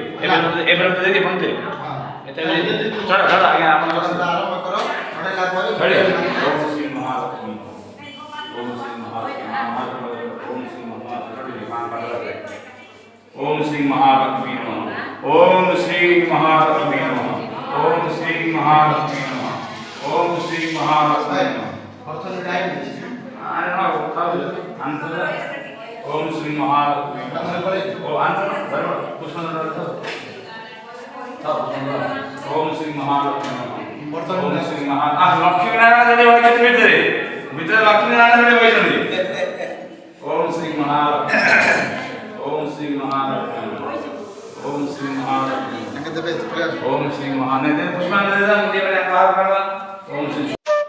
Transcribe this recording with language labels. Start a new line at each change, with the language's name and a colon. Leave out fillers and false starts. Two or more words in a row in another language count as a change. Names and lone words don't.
Odia: ଏବେ ତ ଦେଇକି ପହଞ୍ଚେ ଏତେ ଛଡ଼ ଛଡ଼ ଆଜ୍ଞା ଆପଣ ଆରମ୍ଭ କର ହେଲା ପରେ
Sanskrit: ଛଡ଼ି ଓମ୍ ଶ୍ରୀ ମହାଲକ୍ଷ୍ମୀ ଓମ୍ ଶ୍ରୀ ମହାଲକ୍ଷ୍ମୀ ओम श्री महालक्ष्मी नमः ओम श्री महालक्ष्मी नमः ओम श्री महालक्ष्मी नमः ओम श्री महालक्ष्मी नमः ओम श्री महालक्ष्मी ओ ओम श्री महालक्ष्मी ओम श्री लक्ष्मी नारायण भीतर लक्ष्मी नारायण ओम श्री महालक्ष्मी ओम श्री महालक्ष्मी ओम श्री महालक्ष्मी ओम श्री महालक्ष्मी ओम श्री